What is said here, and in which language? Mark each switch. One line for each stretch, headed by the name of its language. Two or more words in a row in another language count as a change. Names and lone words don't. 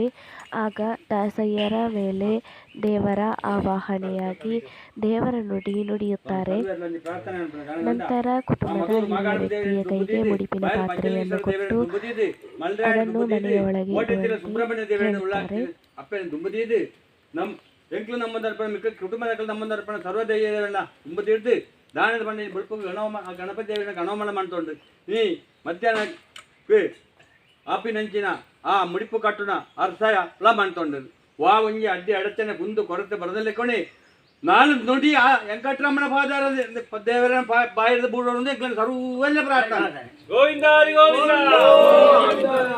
Kannada: ಆಗ ದಾಸಯ್ಯರ ಮೇಲೆ ದೇವರ ಆವಾಹನೆಯಾಗಿ ದೇವರ ನುಡಿ ನುಡಿಯುತ್ತಾರೆ. ನಂತರ ಕುಟುಂಬದ ಹಿರಿಯ ವ್ಯಕ್ತಿಯ ಕೈಗೆ ಮುಡಿಪಿನ ಪಾತ್ರೆಯನ್ನು ಕೊಟ್ಟು ಅದನ್ನು ಮನೆಯ ಒಳಗೆ ಇಡುವಂತೆ ಹೇಳುತ್ತಾರೆ.
Tulu: ಎಂಕ್ಲು ನಮ್ಮದರ್ಪಣ ಮಿಕ್ಕ ಕುಟುಂಬದ ನಮ್ಮದರ್ಪಣ ಸರ್ವದೈವನ ತುಂಬುತ್ತಿರ್ದು ದಾನದ ಬಣ್ಣ ಬುಡುಪು ಗಣಪತಿ ಗಣವಮನ ಮಾಡ್ತೊಂಡು ನೀ ಮಧ್ಯಾಹ್ನ ಆಪಿ ನಂಚಿನ ಆ ಮುಡಿಪು ಕಟ್ಟುನ ಅರ್ಥಯ ಎಲ್ಲ ಮಾಡ್ತೊಂಡು ವಾ ಒಂಜಿ ಅಡ್ಡಿ ಅಡಚಣೆ ಕುಂದು ಕೊರತೆ ಬರದಲ್ಲಿ ಕೊಣಿ ನಾನು ನುಡಿ ಆ ವೆಂಕಟರಮಣ ಪಾದಾರ ದೇವರ ಬಾಯಿದ ಬೂಡೋದು ಸರ್ವಲ್ಲ ಪ್ರಾರ್ಥನೆ ಗೋವಿಂದ ಗೋವಿಂದ.